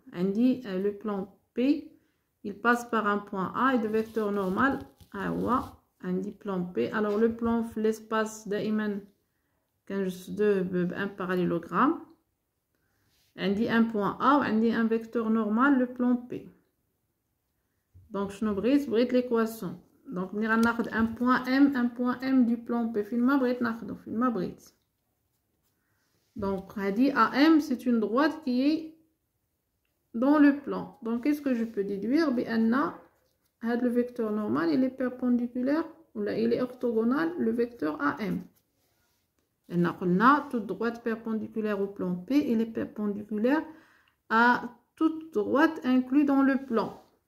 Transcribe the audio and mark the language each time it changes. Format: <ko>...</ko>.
<ar>عندي</ar> <fr>le plan P, il passe par un point A et de vecteur normal</fr> <ar>ها هو عندي</ar> <fr>plan P. Alors le plan</fr> <ar>في</ar> <fr>l'espace</fr> <ar>دائما كنجسدوه بان</ar> <fr>parallélogramme.</fr> <ar>عندي</ar> <fr>un point A</fr> <ar>وعندي</ar> <fr>un vecteur normal le plan P. Donc</fr> <ar>شنو بغيت</ar> <fr>l'équation.</fr> <ar>Donc ملي غناخد</ar> <fr>un point M du plan P</fr> <ar>فين ما بغيت ناخدو فين ما بغيت.</ar> <fr>Donc, AM, c'est une droite qui est dans le plan. Donc, qu'est-ce que je peux déduire? Le vecteur normal, il est perpendiculaire, ou là, il est orthogonal, le vecteur AM. On a toute droite perpendiculaire au plan P, il est perpendiculaire à toute droite inclue dans le plan.</fr>